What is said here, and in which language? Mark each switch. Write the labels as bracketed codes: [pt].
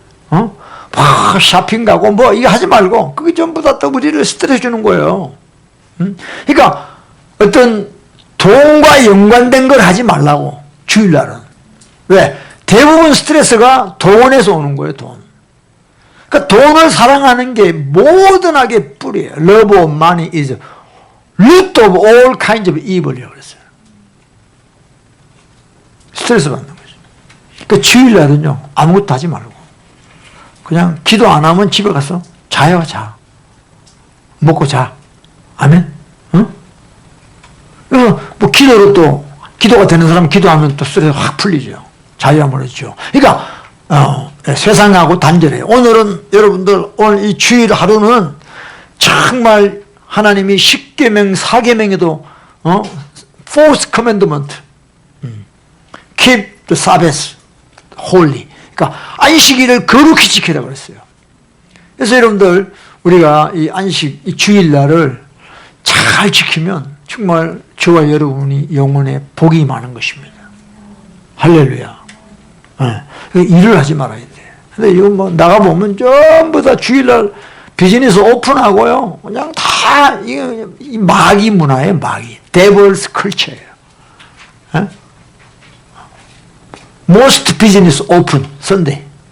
[ko] 막 쇼핑 가고 이거 하지 말고 그게 전부 다 또 우리를 스트레스 주는 거예요. 그러니까 어떤 돈과 연관된 걸 하지 말라고 주일날은. 왜? 대부분 스트레스가 돈에서 오는 거예요. 돈. 그러니까 돈을 사랑하는 게 모든 악의 뿌리예요. [en] Love of money is root of all kinds of evil [ko] 이라고 그랬어요. 스트레스 받는 거죠. 그러니까 주일날은요, 아무것도 하지 말고 그냥 기도 안 하면 집에 가서 자요. 먹고 자. 아멘? 그래서 기도로 또 기도가 되는 사람은 기도하면 또 스트레스 확 풀리죠. 자유함으로죠. 그러니까 세상하고 단절해요. 오늘은 여러분들 오늘 이 주일 하루는 정말 하나님이 10계명 4계명에도 [en] fourth commandment keep the Sabbath holy. [ko] 그러니까 안식일을 거룩히 지키라고 그랬어요. 그래서 여러분들 우리가 이 안식 이 주일날을 잘 지키면 정말 저와 여러분이 영혼에 복이 많은 것입니다. 할렐루야. 일을 하지 말아야 돼. 근데 이거 나가보면 전부 다 주일날 비즈니스 오픈하고요. 그냥 다 이 마귀 문화예요. 마귀. [en] Devil's culture [ko] 예요. [en] Most business open Sunday.